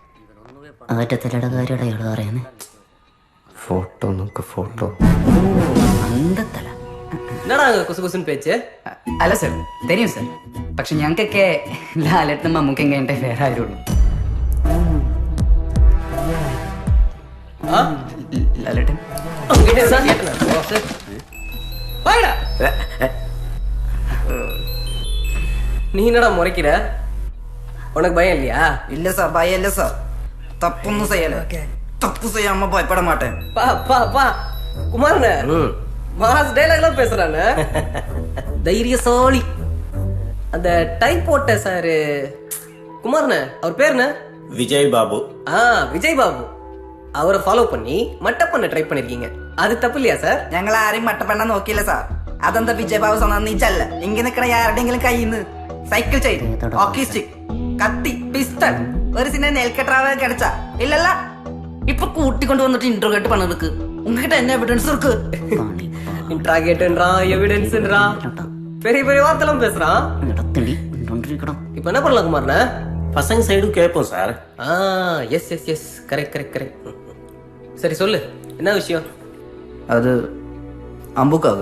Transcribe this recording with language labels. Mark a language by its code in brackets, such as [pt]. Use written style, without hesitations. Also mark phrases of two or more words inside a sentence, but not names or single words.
[ml] അവറ്റ തലയുടെ കാര്യമാണ് ഇയാൾ പറയുന്നത്. ഫോട്ടോ നോക്ക് ഫോട്ടോ. [ta] அந்த தலை. என்னடா அங்க குசு குசுன்னு பேச்சு? [ml] അല്ല സർ தெரியும் സർ. പക്ഷെ ഞങ്ങൾക്കൊക്കെ ലാലേട്ടനും മമ്മൂക്കയും കഴിഞ്ഞിട്ടേ വേറെ ആരുള്ളൂ. ലാലേട്ടൻ [ta] நீ என்னடா முறைக்கிற? உனக்கு பயம் இல்லையா? இல்ல சார், பயம் இல்ல சார். தப்புன்னு செய்யல. தப்பு செய்யாம பயப்பட மாட்டேன். பா பா பா குமாரண்ணே, [en] mass dialogue [ta] பேசுறானே. தைரியசாலி. அந்த டைப் போட்ட சார் குமாரண்ணே, அவர் பேர் என்ன? விஜய் பாபு. விஜய் பாபு. அவரை ஃபாலோ பண்ணி மட்டப் பண்ண ட்ரை பண்ணிருக்கீங்க. அது தப்பு இல்லையா சார்? [ml] ഞങ്ങൾ ആരെയും മട്ടപ്പെണ്ണ നോക്കിയില്ല സാർ. അതെന്താ വിജയ് ബാബു സ്വന്തം നീച്ചല്ല. ഇങ്ങനെ നിൽക്കണ ആരുടെങ്കിലും കയ്യിൽ നിന്ന് [en] cycle chain, hockey stick, [ml] കത്തി, പിസ്റ്റൾ, ഒരു സിനിമ നെൽക്കെട്ടാവ് കിടച്ച ഇല്ലല്ല. ഇപ്പൊ കൂട്ടിക്കൊണ്ട് വന്നിട്ട് ഇന്റർവ്യൂ കേട്ട് പണിക്ക് [ta] ഉங்ககிட்ட என்ன எவிடன்ஸ் இருக்கு? இன்ட்ராகேட்ன்றா, எவிடன்ஸ்ன்றா, பெரிய பெரிய வார்த்தைலாம் பேசுறான். இப்ப என்ன பண்ணலாம் குமார்ண்ணே? பசங்க சைடும் கேட்போம் சார். [en] yes yes yes, correct correct correct. [ta] சரி சொல்லு, என்ன விஷயம்? அது அம்புக்காக.